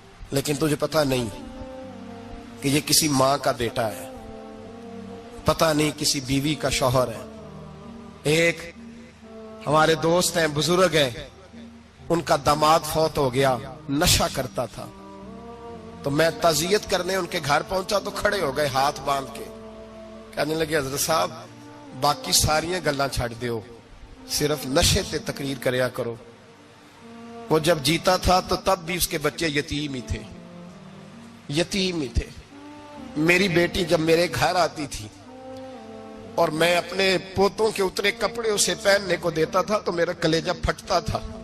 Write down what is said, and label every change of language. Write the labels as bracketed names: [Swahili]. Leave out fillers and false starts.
[Urdu] لیکن تجھے پتا نہیں کہ یہ کسی ماں کا بیٹا ہے، پتا نہیں کسی بیوی کا شوہر ہے۔ ایک ہمارے دوست ہیں، بزرگ ہیں، ان کا داماد فوت ہو گیا، نشہ کرتا تھا، تو میں تعزیت کرنے ان کے گھر پہنچا تو کھڑے ہو گئے ہاتھ باندھ کے، کہنے لگے حضرت صاحب [Punjabi] باقی ساریاں گلاں چھڑ دیو، صرف نشے تے تقریر کریا کرو. [Urdu] وہ جب جیتا تھا تو تب بھی اس کے بچے یتیم ہی تھے، یتیم ہی تھے. میری بیٹی جب میرے گھر آتی تھی اور میں اپنے پوتوں کے اتنے کپڑے اسے پہننے کو دیتا تھا تو میرا کلیجہ پھٹتا تھا.